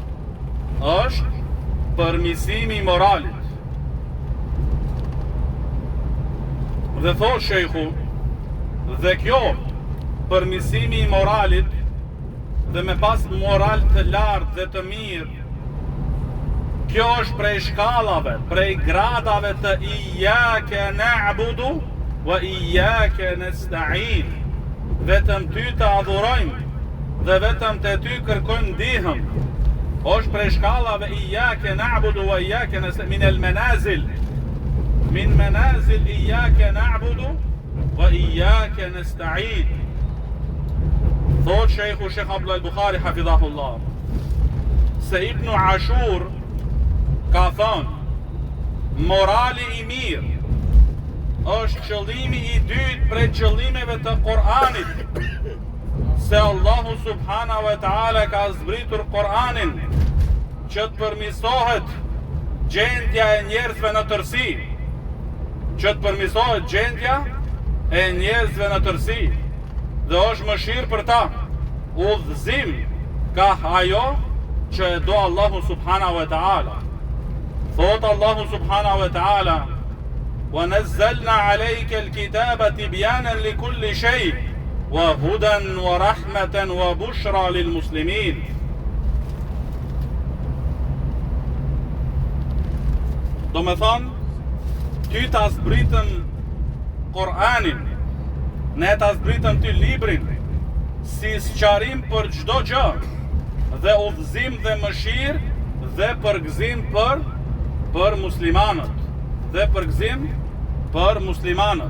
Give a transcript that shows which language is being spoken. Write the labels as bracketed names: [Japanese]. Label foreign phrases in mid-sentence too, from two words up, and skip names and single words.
[Albanian] Dhe thot shejhu, dhe kjo përmirësimi i moralit dhe me pas moral të lartë dhe të mirë, kjo është prej shkallave, prej gradave të [Arabic] إياك نعبد وإياك نستعين. [Albanian] Vetëm ty të adhurojmë dhe vetëm te ty kërkojmë ndihmë. Është prej shkallave [Arabic] إياك نعبد وإياك نستعين، من منازل إياك نعبد وإياك نستعين. [Albanian] Thot Sheikh Abdullah el-Bukhari hafidhahullah se Ibn Ashur ka thonë morali i mirë është qëllimi i dytë prej qëllimeve të Kur'anit, se Allahu [Arabic] سبحانه وتعالى [Albanian] ka zbritur Kur'anin që të përmirësohet gjendja e njerëzve në tërësi, dhe është mëshirë për ta, udhëzim ka ajo që e do Allahu [Arabic] سبحانه وتعالى. Thot الله سبحانه وتعالى، ونزلنا عليك الكتاب تبيانا لكل شيء وهدى ورحمة وبشرى للمسلمين. [Albanian] Do me thonë, ty ta zbritëm Kur'anin, ne ta zbritëm ty librin si sqarim për çdo gjë dhe udhëzim dhe mëshirë dhe përgëzim për muslimanët.